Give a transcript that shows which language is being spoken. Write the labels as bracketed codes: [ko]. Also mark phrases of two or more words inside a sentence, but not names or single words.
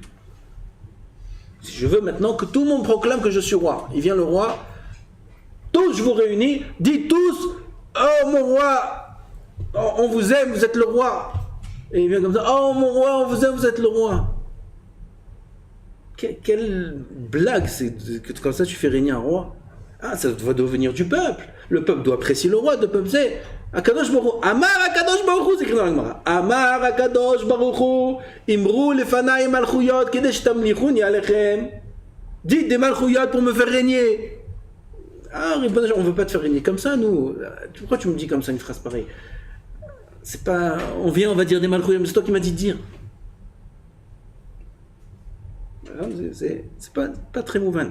[fr] Si je veux maintenant que tout le monde proclame que je suis roi, il vient le roi, tous je vous réunis, dites tous « Oh mon roi, on vous aime, vous êtes le roi ». Et il vient comme ça « Oh mon roi, on vous aime, vous êtes le roi ». Quelle blague, c'est que comme ça tu fais régner un roi. Ah, ça doit devenir du peuple. Le peuple doit apprécier le roi, le peuple sait. [he] הקדוש ברוך הוא אמר הקדוש ברוך הוא, [fr] c'est écrit dans la Gemara. [he] אמר הקדוש ברוך הוא אמרו לפני מלכויות כדי שתמליכוני עליכם. [fr] Dites des malchuyot pour me faire régner. Ah, on ne veut pas te faire régner comme ça, nous. Pourquoi tu me dis comme ça une phrase pareille? C'est pas. On vient, on va dire des malchuyot, mais c'est toi qui m'as dit de dire. C'est pas très mouvant.